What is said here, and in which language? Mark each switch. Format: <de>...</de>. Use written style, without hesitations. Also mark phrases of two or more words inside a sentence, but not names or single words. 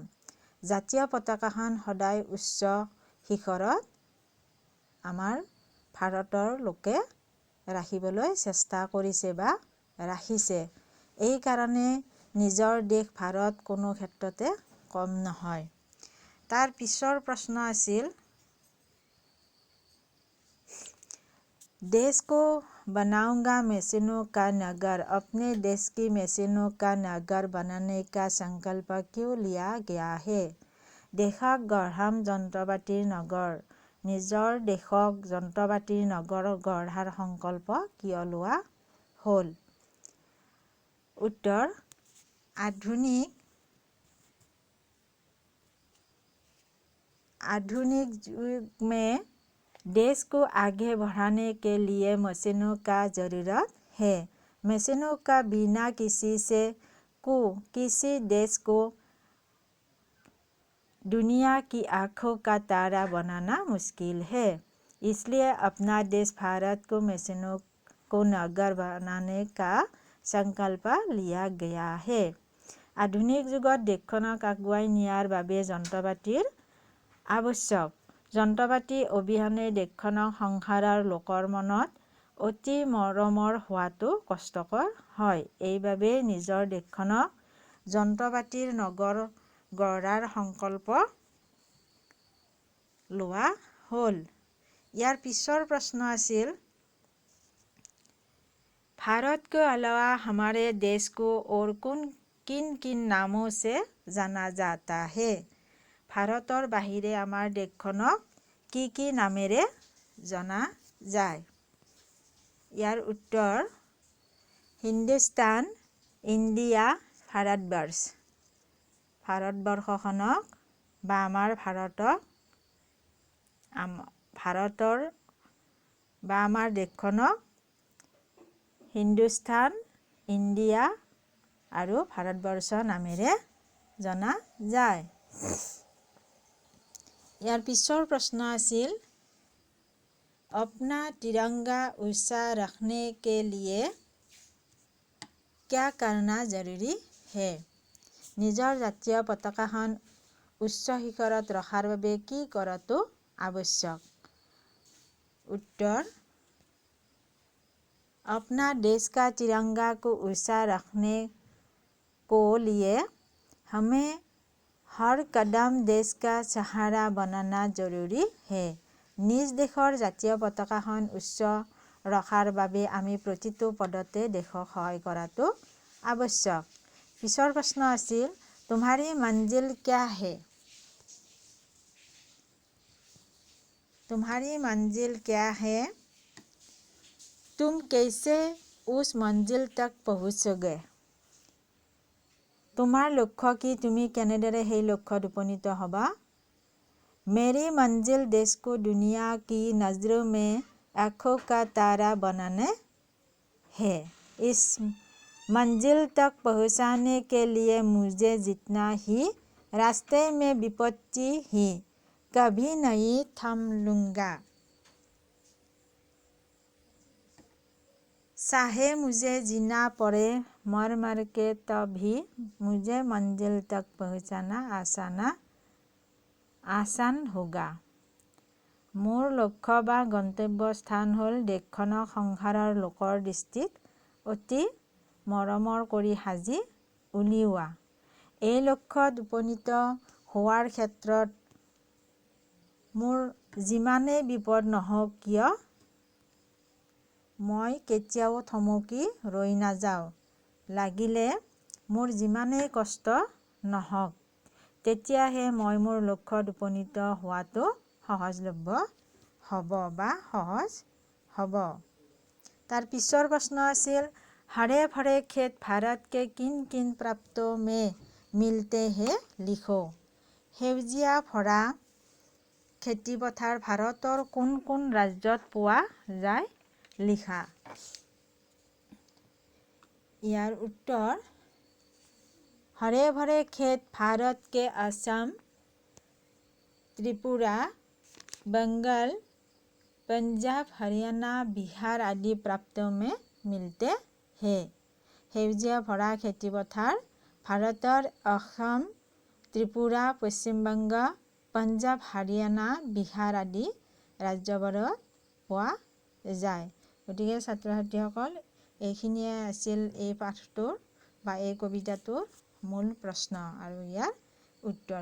<as>জাতীয় পতাকাখন সদায় উচ্চ শিখৰত আমাৰ ভাৰতৰ লোকে ৰাখিবলৈ চেষ্টা কৰিছে বা ৰাখিছে। এই কাৰণে নিজৰ দেশ ভাৰত কোনো ক্ষেত্ৰতে কম নহয়। তাৰ পিছৰ প্ৰশ্ন আছিল</as> <hi>देश को बनाऊंगा मशीनों का नगर, अपने देश की मशीनों का नगर बनाने का संकल्प क्यों लिया गया है।</hi> <as>দেশক গঢ়াম যন্ত্ৰপাতিৰ নগৰ, নিজৰ দেশক যন্ত্ৰপাতিৰ নগৰ গঢ়াৰ সংকল্প কিয় লোৱা হ'ল।</as> <hi>उत्तर आधुनिक युग में देश को आगे बढ़ाने के लिए मशीनों का जरूरत है। मशीनों का बिना किसी देश को दुनिया की आँखों का तारा बनाना मुश्किल है। इसलिए अपना देश भारत को मशीनों को नगर बनाने का संकल्प लिया गया है।</hi> <as>আধুনিক যুগত দেশখনক আগুৱাই নিয়াৰ বাবে যন্ত্ৰপাতিৰ আৱশ্যক। যন্ত্ৰপাতি অবিহনে দেশখনক সংসাৰৰ লোকৰ মনত অতি মৰমৰ হোৱাটো কষ্টকৰ হয়। এইবাবেই নিজৰ দেশখনক যন্ত্ৰপাতিৰ নগৰ গঢ়াৰ সংকল্প লোৱা হ'ল। ইয়াৰ পিছৰ প্ৰশ্ন আছিল,</as> <hi>भारत के अलावा हमारे देश को और किन किन नामों से जाना जाता है?</hi> <as>ভাৰতৰ বাহিৰে আমাৰ দেশখনক কি নামেৰে জনা যায়? ইয়াৰ উত্তৰ হিন্দুস্তান, ইণ্ডিয়া, ভাৰতবৰ্ষ। ভাৰতবৰ্ষখনক বা আমাৰ আমাৰ দেশখনক হিন্দুস্তান, ইণ্ডিয়া আৰু ভাৰতবৰ্ষ নামেৰে জনা যায়। ইয়াৰ পিছৰ প্ৰশ্ন আছিল,</as> <hi>अपना तिरंगा ऊंचा रखने के लिए क्या करना जरूरी है?</hi> <as>নিজৰ জাতীয় পতাকাখন উচ্চ শিখৰত ৰখাৰ বাবে কি কৰাটো আৱশ্যক?</as> <hi>उत्तर, अपना देश का तिरंगा को ऊंचा रखने को लिए हमें हर कदम देश का सहारा बनाना जरूरी है।</hi> <as>নিজ দেশৰ জাতীয় পতাকাখন উচ্চ ৰখাৰ বাবে আমি প্ৰতিটো পদতে দেশক সহায় কৰাটো আৱশ্যক। পিছৰ প্ৰশ্ন আছিল,</as> <hi>तुम्हारी मंजिल क्या है? तुम्हारी मंजिल क्या है? तुम कैसे उस मंजिल तक पहुँचोगे?</hi> <as>তোমাৰ লক্ষ্য কি? তুমি কেনেদৰে সেই লক্ষ্যত উপনীত হ'বা?</as> <hi>मेरी मंजिल देश को दुनिया की नजरों में आँखों का तारा बनाने है। इस मंजिल तक पहुँचाने के लिए मुझे जितना ही रास्ते में विपत्ति ही कभी नहीं थम लूँगा। चाहे मुझे जीना पड़े मर मर के तब भी मुझे मंजिल तक पहुँचाना आसान होगा।</hi> <as>মোৰ লক্ষ্য বা গন্তব্য স্থান হ'ল দেশখনক সংসাৰৰ লোকৰ দৃষ্টিত অতি মৰমৰ কৰি সাজি উলিওৱা। এই লক্ষ্যত উপনীত হোৱাৰ ক্ষেত্ৰত মোৰ যিমানেই বিপদ নহওক কিয় মই কেতিয়াও থমকি ৰৈ নাযাওঁ। লাগিলে মোৰ যিমানেই কষ্ট নহওক, তেতিয়াহে মই মোৰ লক্ষ্যত উপনীত হোৱাটো সহজলভ্য হ'ব বা সহজ হ'ব। তাৰ পিছৰ প্ৰশ্ন আছিল,</as> <hi>हरे भरे खेत भारत के किन किन प्रांतों में मिलते हैं लिखो।</hi> <as>সেউজীয়া ভৰা খেতিপথাৰ ভাৰতৰ কোন কোন ৰাজ্যত পোৱা যায় লিখা। ইয়াৰ উত্তৰ,</as> <hi>हरे भरे खेत भारत के असम, त्रिपुरा, बंगाल, पंजाब, हरियाणा, बिहार आदि प्रांतों में मिलते हैं।</hi> <as>সেউজীয়া ভৰা খেতিপথাৰ ভাৰতৰ অসম, ত্ৰিপুৰা, পশ্চিমবংগ, পঞ্জাৱ, হাৰিয়ানা, বিহাৰ আদি ৰাজ্যবোৰত পোৱা যায়। গতিকে ছাত্ৰ ছাত্ৰীসকল, এইখিনিয়ে আছিল এই পাঠটোৰ বা এই কবিতাটোৰ মূল প্ৰশ্ন আৰু ইয়াৰ উত্তৰ।</as>